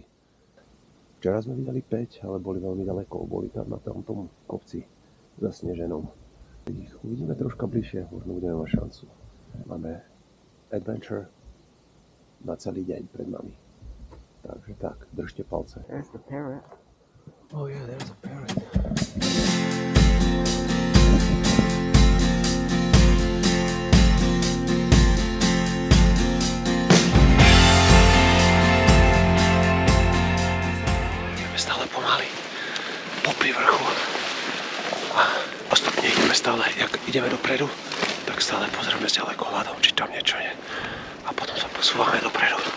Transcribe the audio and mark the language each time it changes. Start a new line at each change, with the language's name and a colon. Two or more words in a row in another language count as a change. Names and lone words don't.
Slovak: Včera sme videli 5, ale boli veľmi ďaleko. Boli tam na tom kopci zasneženom. Uvidíme troška bližšie, možno budeme mať šancu. Máme adventure na celý deň pred nami. Takže tak, držte palce.
English: There's the parrot. Oh yeah, there's a parrot.
Slovak: Popri vrchu a postupne ideme stále, jak ideme dopredu, tak stále pozrieme s ďalekohľadom, či tam niečo je a potom sa posúvame dopredu.